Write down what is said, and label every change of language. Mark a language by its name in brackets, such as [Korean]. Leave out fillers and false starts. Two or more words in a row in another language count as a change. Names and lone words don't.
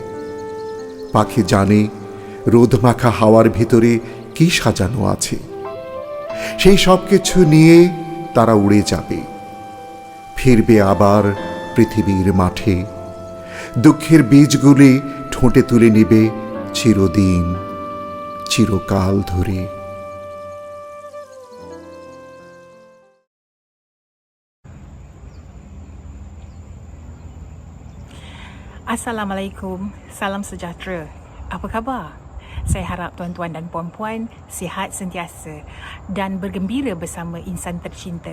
[Bangla] পাখি জানে রোদমাখা হাওয়ার ভিতরে কি সাজানো আছে। সেই সব কিছু নিয়ে তারা উড়ে যাবে, ফিরবে আবার পৃথিবীর মাঠে। দুঃখের বীজগুলি ঠোঁটে তুলে নেবে চিরদিন, চিরকাল ধরে। [Malay] Assalamualaikum, salam sejahtera. Apa khabar? Saya harap tuan-tuan dan puan-puan sihat sentiasa dan bergembira bersama insan tercinta.